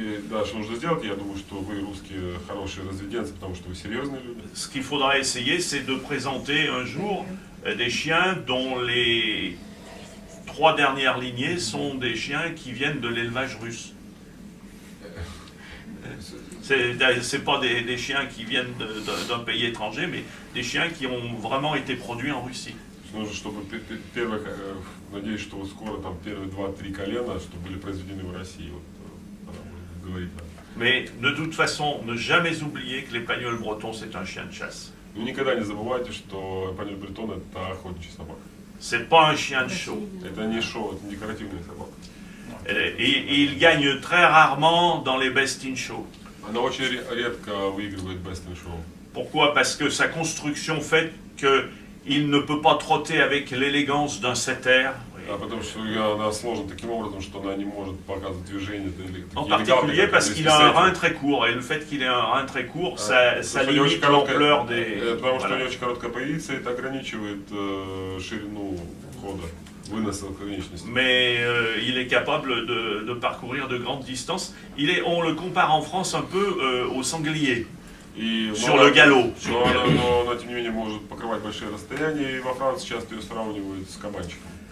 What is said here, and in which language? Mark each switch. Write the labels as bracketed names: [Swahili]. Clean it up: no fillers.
[Russian] Да, что нужно сделать, я думаю, что вы русские хорошие разведенцы, потому что вы серьезные люди. [French] Ce qu'il faudra essayer, c'est de présenter un jour des chiens dont les 3 dernières lignées sont des chiens qui viennent de l'élevage russe. C'est pas des chiens qui viennent d'un pays étranger, mais des chiens qui ont vraiment été produits en Russie. [Russian] Нужно, чтобы первых, надеюсь, что скоро там первые 2-3 колена, что были произведены в России. Вот, говорить. [French] Mais de toute façon, ne jamais oublier que l'épagneul breton, c'est un chien de chasse. [Russian] Вы никогда не забывайте, что эпагнеуль бретон – это охотничья собака. [French] C'est pas un chien de show. [Russian] Это не шоу, это декоративная собака. [French] Et il gagne très rarement dans les best in show. [Russian] Она очень редко выигрывает best in show. [French] Pourquoi? Parce que sa construction fait qu'il ne peut pas trotter avec l'élégance d'un setter. [Russian] А потому что она сложена таким образом, что она не может показывать движение. [French] En particulier parce qu'il a un rein très court, et le fait qu'il ait un rein très court, ça limite l'ampleur des... [Russian] Потому что у него очень короткая позиция, это ограничивает ширину хода, выноса конечности. [French] Mais il est capable de parcourir de grandes distances. On le compare en France un peu au sanglier. Sur le galop. [Russian] Но, тем не менее, может покрывать большие расстояния, и во Франции часто ее сравнивают с кабанчиком.